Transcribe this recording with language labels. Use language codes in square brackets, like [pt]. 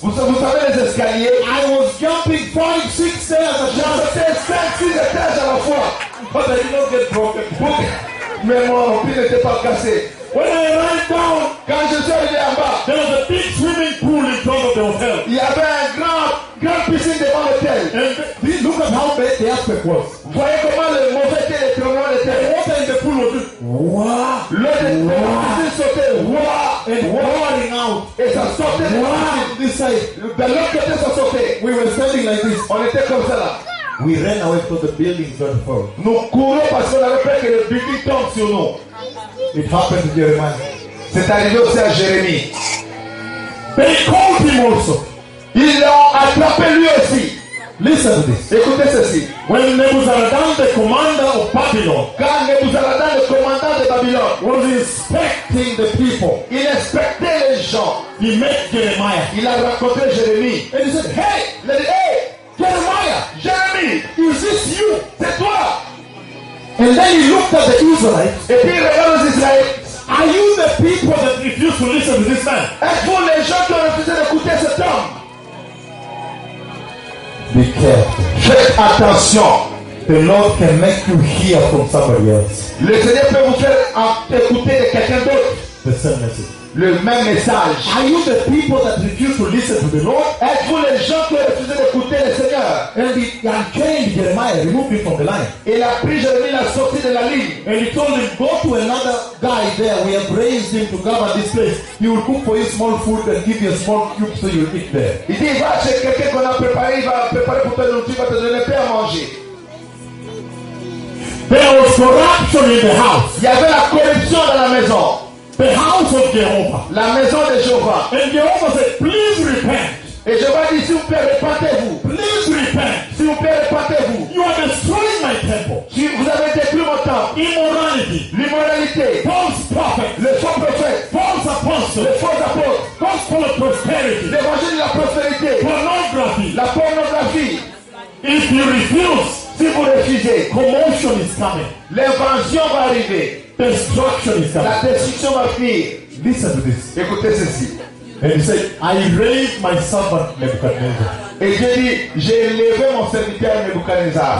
[fr] Vous savez les escaliers. [en] I was jumping 5-6 stairs. [fr] J'ai sauté 5-6 étages à la fois. [en] But I did not get broken. [fr] Mais mon pied n'était pas cassé. [en] When I ran down, [fr] quand je suis arrivé en bas, [en] there was a big swimming pool in front of the hotel. [fr] Il y avait un grand piscine devant l'hôtel. [en] And look at how bad the earthquake was. [fr] Voyez comment le mauvais était le tremblement de terre. [en] Water in the pool was just wah. [fr] L'eau était sauté wah [en] and roaring out. [fr] Et ça sautait wah. [en] This side, [fr] de l'autre côté ça sautait. [en] We were standing like this. [fr] On était comme cela. [en] We ran away from the building third floor. [fr] Nous courons parce qu'on avait peur que le building tombe sur nous. [en] It happened to Jeremiah. [fr] C'est arrivé aussi à Jérémie. [en] They called him also. [fr] Ils l'ont attrapé lui aussi. [en] Listen to this. [fr] Écoutez ceci. [en] When Nebuzaradan, the commander of Babylon, [fr] quand Nebuzaradan, le commandant de Babylone, [en] was inspecting the people, [fr] il inspectait les gens. [en] He met Jeremiah. [fr] Il a rencontré Jérémie. [en] And he said, hey, let it, hey, Jeremiah, [fr] Jérémie, [en] is this you? [fr] C'est toi. [en] And then he looked at the Israelites. [fr] Et puis il regarde les Israélites. [en] Are you the people that refuse to listen to this man? [fr] Êtes-vous les gens qui ont refusé d'écouter cet homme? [en] Be careful. [fr] Faites attention. [en] The Lord can make you hear from somebody else. [fr] Le Seigneur peut vous faire écouter de quelqu'un d'autre. [en] The same message. [fr] Le même message. [en] Are you the people that refuse to listen to the Lord? [fr] Êtes-vous les gens qui refusent d'écouter le Seigneur? [en] And he unchained Jeremiah, removed him from the line. [fr] Il a pris Jérémie, l'a sorti de la ligne. [en] And he told him, go to another guy there. We have raised him to govern this place. He will cook for you small food and give you a small cube so you eat there. [fr] Il dit, va chez quelqu'un qu'on a préparé, il va préparer pour toi l'outil, il va te donner paix à manger. [en] There was corruption in the house. [fr] Il y avait la corruption dans la maison. [en] The house of Jehovah. [fr] La maison de Jehovah. [en] And Jehovah said, please repent. [fr] Et Jehovah dit, s'il vous plaît, repentez-vous. [en] Please repent. [fr] S'il vous plaît, repentez-vous. [en] You are destroying my temple. [fr] Si vous avez détruit mon temple. [en] Immorality. [fr] L'immoralité. [en] False prophet. [fr] Le faux prophète. [en] False apostle. [fr] Le faux apôtre. [en] Gospel of prosperity. [fr] L'évangile de la prospérité. [en] Pornography. [fr] La pornographie. [en] If you refuse. [fr] Si vous refusez. [en] Commotion is coming. [fr] L'invention va arriver. [en] Destruction is coming. [fr] La destruction va finir. [en] Listen to this. [fr] Écoutez ceci. [en] And he said, I raised my servant Nebuchadnezzar. [fr] Et Dieu dit, j'ai élevé mon serviteur Nebuchadnezzar.